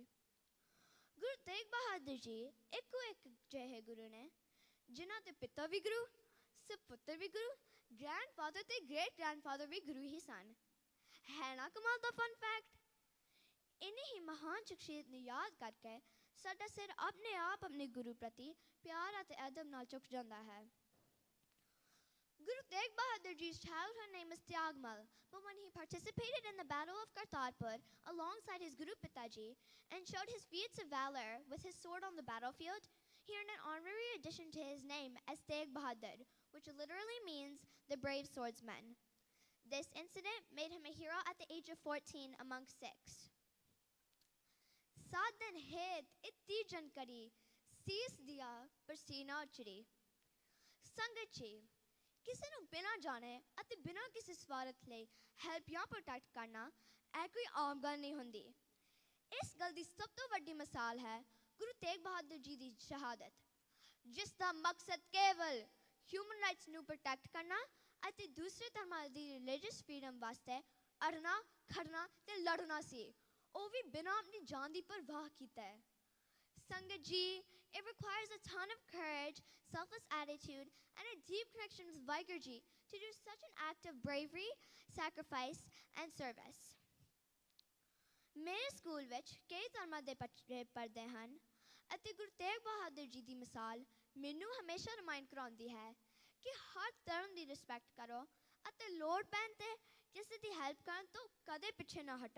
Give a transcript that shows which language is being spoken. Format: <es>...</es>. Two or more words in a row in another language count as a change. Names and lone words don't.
<pa>ਗੁਰੂ ਤੇਗ ਬਹਾਦਰ ਜੀ ਇੱਕੋ ਇੱਕ ਜਿਹੇ ਗੁਰੂ ਨੇ ਜਿਨ੍ਹਾਂ ਦੇ ਪਿਤਾ ਵੀ ਗੁਰੂ, ਸਪੁੱਤਰ ਵੀ ਗੁਰੂ, ਗ੍ਰੈਂਡਫਾਦਰ ਤੇ</pa> <en>great grandfather</en> <pa>ਵੀ ਗੁਰੂ ਹੀ ਸਨ। ਹੈ ਨਾ ਕਮਾਲ ਦਾ</pa> <en>fun fact.</en> <pa>ਇਨੀ ਹੀ ਮਹਾਨ ਸ਼ਖਸੀਅਤ ਨੂੰ ਯਾਦ ਕਰਕੇ ਸਾਡਾ ਸਿਰ ਆਪਣੇ ਆਪ ਆਪਣੇ ਗੁਰੂ ਪ੍ਰਤੀ ਪਿਆਰ ਅਤੇ ਅਦਬ ਨਾਲ ਝੁਕ ਜਾਂਦਾ ਹੈ।</pa> <en>Guru Tegh Bahadur Ji's childhood name is Tyagmal, but when he participated in the Battle of Kartarpur alongside his Guru Pitaji and showed his feats of valor with his sword on the battlefield, he earned an honorary addition to his name as Tegh Bahadur, which literally means the brave swordsman. This incident made him a hero at the age of 14 among Sikhs.</en> <pa>ਸਦਨ ਹੇਤ ਇੱਤੀ ਜਾਨਕਾਰੀ, ਸੀਸ ਦੀਆ ਪਰਸੀਨਾ ਉਚਰੀ. Sangat ji, ਕਿਸੇ ਨੂੰ ਬਿਨਾਂ ਜਾਣੇ ਅਤੇ ਬਿਨਾਂ ਕਿਸੇ ਸਵਾਰਥ ਲਈ ਹੈਲਪ ਜਾਂ ਪ੍ਰੋਟੈਕਟ ਕਰਨਾ ਇਹ ਕੋਈ ਆਮ ਗੱਲ ਨਹੀਂ ਹੁੰਦੀ। ਇਸ ਗੱਲ ਦੀ ਸਭ ਤੋਂ ਵੱਡੀ ਮਿਸਾਲ ਹੈ ਗੁਰੂ ਤੇਗ ਬਹਾਦਰ ਜੀ ਦੀ ਸ਼ਹਾਦਤ, ਜਿਸ ਦਾ ਮਕਸਦ ਕੇਵਲ</pa> <en>human rights</en> <pa>ਨੂੰ ਪ੍ਰੋਟੈਕਟ ਕਰਨਾ ਅਤੇ ਦੂਸਰੇ ਧਰਮਾਂ ਦੀ</pa> <en>religious freedom</en> <pa>ਵਾਸਤੇ ਅੜਨਾ, ਖੜਨਾ ਤੇ ਲੜਨਾ ਸੀ, ਉਹ ਵੀ ਬਿਨਾਂ ਆਪਣੀ ਜਾਨ ਦੀ ਪਰਵਾਹ ਕੀਤੇ। ਸੰਗਤ ਜੀ,</pa> <en>It requires a ton of courage, selfless attitude, and a deep connection with Vaigurji to do such an act of bravery, sacrifice, and service.</en> <pa>ਮੇਰੇ ਸਕੂਲ ਵਿੱਚ ਕਈ ਧਰਮਾਂ ਦੇ ਬੱਚੇ ਪੜ੍ਹਦੇ ਹਨ ਅਤੇ ਗੁਰੂ ਤੇਗ ਬਹਾਦਰ ਜੀ ਦੀ ਮਿਸਾਲ ਮੈਨੂੰ ਹਮੇਸ਼ਾ ਰਿਮਾਈਂਡ ਕਰਾਉਂਦੀ ਹੈ ਕਿ ਹਰ ਧਰਮ ਦੀ ਰਿਸਪੈਕਟ ਕਰੋ ਅਤੇ ਲੋੜ ਪੈਣ 'ਤੇ ਕਿਸੇ ਦੀ ਹੈਲਪ ਕਰਨ ਤੋਂ ਕਦੇ ਪਿੱਛੇ ਨਾ ਹਟੋ।</pa>